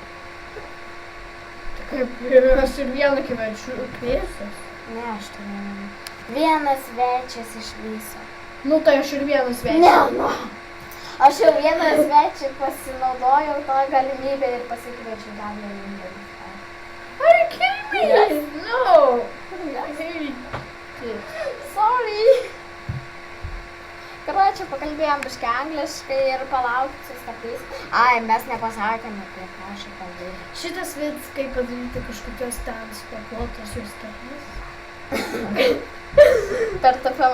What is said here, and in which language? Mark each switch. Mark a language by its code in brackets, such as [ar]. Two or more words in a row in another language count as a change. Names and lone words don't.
[lt] Kaip aš ir vieną kviesiu. Ne, aš turiu omeny. Vienas svečias iš viso. Nu, tai aš ir vienas svečias. Ne, nu. Aš jau vieną svečią pasinaudojau tą galimybę ir pasikviečiau dar vieną. [en] Are you kidding me? Yes. No. Sorry. [lt] Karočią, pakalbėjom biškai angliškai ir palaukti sustabdys. Ai, mes nepasakėme, apie ką aš kalbėjau. Šitas vids, kaip padaryti kažkokios ten spekuotos istorijas. Per TFM.